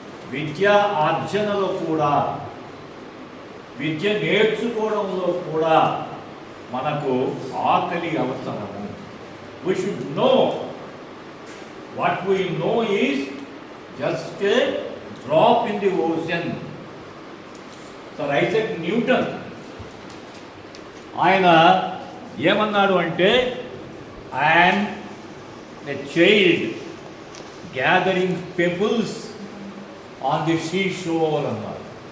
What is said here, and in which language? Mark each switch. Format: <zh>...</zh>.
<te>విద్యా ఆర్జనలో కూడా, విద్య నేర్చుకోవడంలో కూడా మనకు ఆకలి అవసరము.</te> <en>We should know. What we know is just a drop in the ocean. Sir Isaac Newton</en> <te>ఆయన ఏమన్నాడు అంటే,</te> <en>I'm a child gathering pebbles on the sea shore</en> <te>అన్నారు.</te>